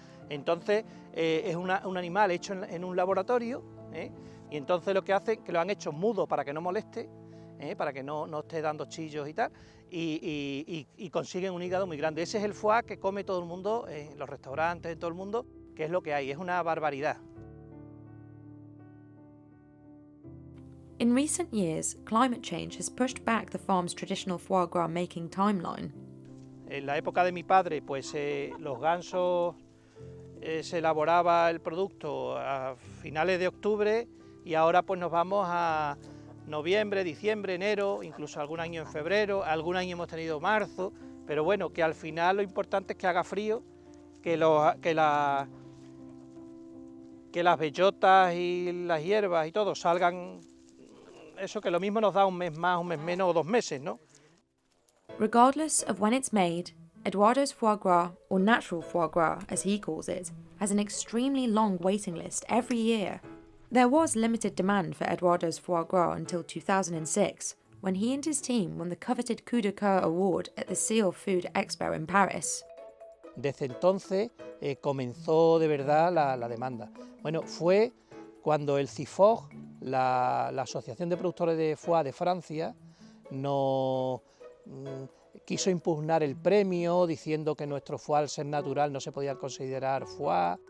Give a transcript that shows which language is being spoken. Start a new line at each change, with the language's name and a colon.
Spanish: Entonces es un animal hecho en un laboratorio, y entonces lo que hacen, que lo han hecho mudo para que no moleste, para que no esté dando chillos y tal, y consiguen un hígado muy grande. Ese es el foie que come todo el mundo, en los restaurantes, en todo el mundo, que es lo que hay, es una barbaridad.
English: In recent years, climate change has pushed back the farm's traditional foie gras making timeline.
Spanish: En la época de mi padre, pues los gansos se elaboraba el producto a finales de octubre y ahora pues nos vamos a noviembre, diciembre, enero, incluso algún año en febrero, algún año hemos tenido marzo, pero bueno, que al final lo importante es que haga frío, que las bellotas y las hierbas y todo salgan. Eso que lo mismo nos da un mes más, un mes menos o 2 meses, ¿no?
English: Regardless of when it's made, Eduardo's foie gras, or natural foie gras as he calls it, has an extremely long waiting list every year. There was limited demand for Eduardo's foie gras until 2006, when he and his team won the coveted Coup de Coeur Award at the Seal Food Expo in Paris.
Spanish: Desde entonces comenzó de verdad la demanda. Bueno, fue cuando el CIFOG, la Asociación de Productores de Foie de Francia, nos quiso impugnar el premio diciendo que nuestro foie al ser natural no se podía considerar foie.